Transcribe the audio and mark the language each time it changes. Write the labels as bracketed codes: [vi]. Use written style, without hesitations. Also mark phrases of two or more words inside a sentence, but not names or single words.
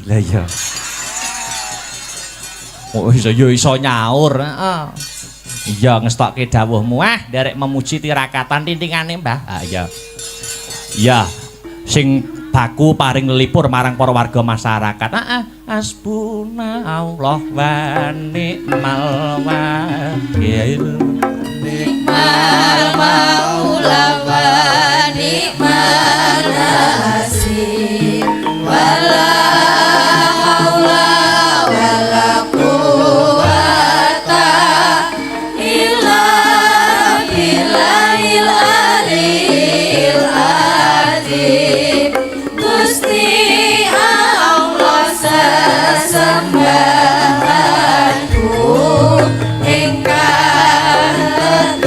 [jv] Lah iya. Oh iso nyaur. Iya ngestokke dawuhmu. Derek memuji tirakatan tintingane Mbah. Iya. Iya. Sing baku paring lelipur marang para warga masyarakat. [ar] حسبنا الله ونعم الوكيل. نعم المولى ونعم النصير. ولا حول ولا قوة إلا بالله العلي العظيم. [jv] Gusti Allah sesembahanku ingkang